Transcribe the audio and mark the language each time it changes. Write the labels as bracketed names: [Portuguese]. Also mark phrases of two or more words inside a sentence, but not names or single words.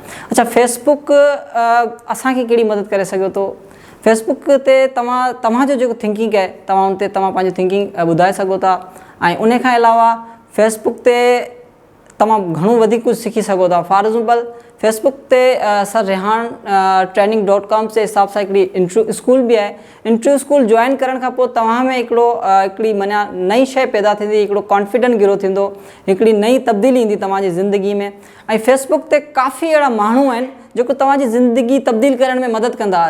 [Sindhi] अच्छा, फेसबुक असांखे कहिड़ी मदद करे सघे थो। फेसबुक ते तव्हांजो जेको थिंकिंग आहे तव्हां उन ते तव्हां पंहिंजी थिंकिंग ॿुधाए सघो था ऐं उन खां अलावा फेसबुक ते तव्हां घणो वधीक कुझु सिखी सघो था। [English] for example [Sindhi] फेसबुक ते सर रेहान training.com जे हिसाब सां हिकिड़ी इंटरव्यू स्कूल बि आहे। इंटरव्यू स्कूल जॉइन करण खां पोइ तव्हां में हिकिड़ी माना नई शइ पैदा थींदी, हिकिड़ो कॉन्फिडेंट ग्रो थींदो, हिकिड़ी नई तब्दीली ईंदी तव्हांजी ज़िंदगी में। ऐं फेसबुक ते काफ़ी अहिड़ा माण्हू आहिनि जेको तव्हांजी ज़िंदगी तब्दील करण में मदद कंदा।